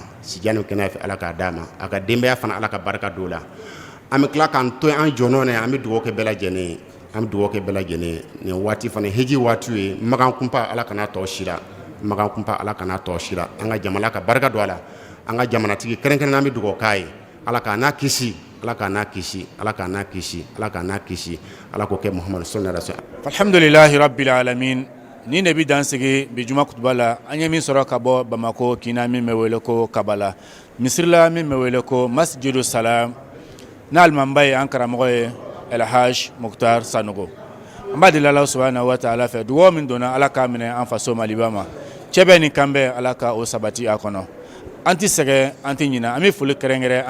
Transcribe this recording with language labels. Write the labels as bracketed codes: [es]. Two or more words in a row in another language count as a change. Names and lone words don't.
[bm] sijan ni kɛnɛ fɛ ala k'a d'a ma a ka denbaya fana ala ka barika don o la an bɛ tila k'an to an jɔnɔ na an bɛ dugawu kɛ bɛɛ lajɛlen ye an bɛ dugawu kɛ bɛɛ lajɛlen ye nin waati fana hiji waati ye magan kunpa ala kana tɔ si la magan kunpa ala kana tɔ si la an ka jamana ka barika don a la an ka jamanatigi kɛrɛnkɛrɛnnen an bɛ dugawu k'a ye ala k'a n'a kisi ala k'a n'a kisi ala k'a n'a kisi ala k'a n'a kisi ala k'o kɛ Muhamadu [ar] صلى الله عليه وسلم الحمد لله رب العالمين [bm] ni ne bi dansigi bi juma kutuba la an ye min sɔrɔ ka bɔ Bamako Kina min bɛ wele ko Kabala misiri la min bɛ wele ko Masjidu Salam n'alimamba ye an karamɔgɔ ye Elhaj Muktar Sanogo an b'a deli Ala [ar] سبحانه و [bm] ta'ala fɛ dugawu min donna ala k'a minɛ an faso Maliba ma cɛ bɛ ni kan bɛ ala ka o sabati a kɔnɔ an tɛ sɛgɛn an tɛ ɲinɛ an bɛ foli kɛrɛnkɛrɛn an